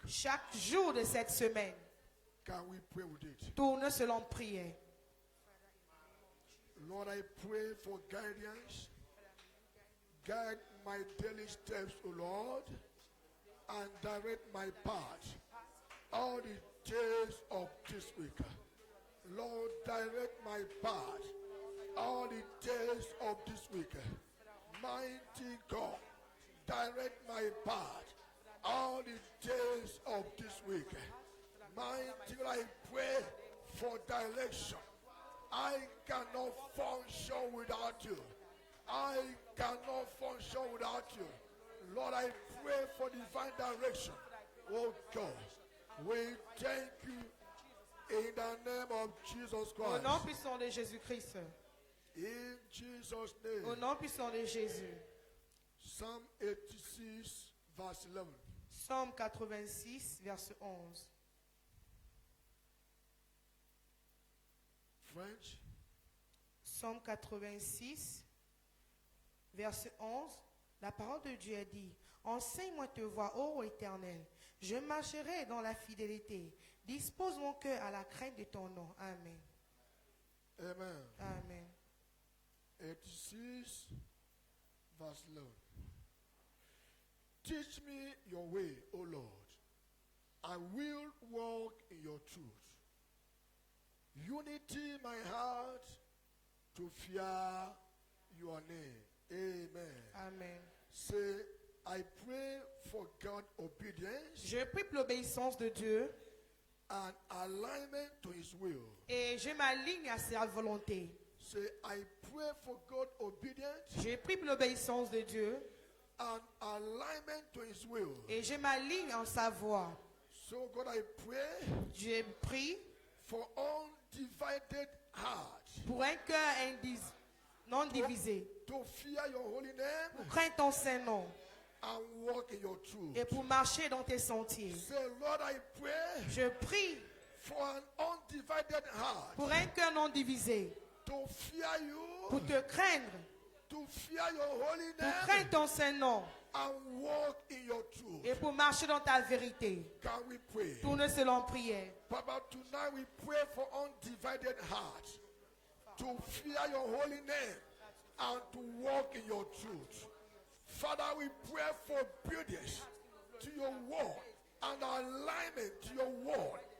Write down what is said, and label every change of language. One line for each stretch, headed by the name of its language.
French: chaque jour de cette semaine.
English: Can we pray with it?
French: Tourne selon prière.
English: Lord, I pray for guidance. Guide my daily steps, O Lord, and direct my path all the days of this week. Lord, direct my path all the days of this week. Mighty God, direct my path all the days of this week. Mighty God, I pray for direction. I cannot function without you. I cannot function without you. Lord, I pray for divine direction. Oh God, we thank you in the name of Jesus
French: Au
English: Christ.
French: nom puissant de Jésus-Christ.
English: In Jesus'
French: Au
English: name.
French: nom puissant de Jésus.
English: Psalm 86, verse 11.
French: Psaume 86, verset 11.
English: French.
French: Psaume 86, verset 11. La parole de Dieu a dit: Enseigne-moi tes voies, ô Éternel. Je marcherai dans la fidélité. Dispose mon cœur à la crainte de ton nom. Amen. Amen. Amen.
English: 86, verse 11. Teach me your way, O Lord. I will walk in your truth. Unity my heart to fear your name. Amen. Amen. Say, I pray for God obedience
French: Je prie pour l'obéissance de Dieu
English: and alignment to his will.
French: et je m'aligne à sa volonté.
English: Say, I pray for God obedience
French: Je prie pour l'obéissance de Dieu
English: and alignment to his will.
French: et je m'aligne en sa voie.
English: So God, I pray
French: Je prie
English: for undivided heart
French: pour un cœur non divisé,
English: to fear your holy name
French: pour craindre ton Saint-Nom
English: and walk in your truth.
French: et pour marcher dans tes sentiers.
English: Say, Lord, I pray
French: Je prie
English: for an undivided heart
French: pour un cœur non divisé,
English: to fear you,
French: pour te craindre,
English: to fear your holy
French: pour
English: name
French: craindre ton Saint-Nom
English: and walk in your truth.
French: et pour marcher dans ta vérité.
English: Can we pray?
French: Tourne selon prière.
English: Papa, tonight we pray for undivided heart to fear your holy name and to walk in your truth. Father, we pray for obedience to your word and alignment to your word.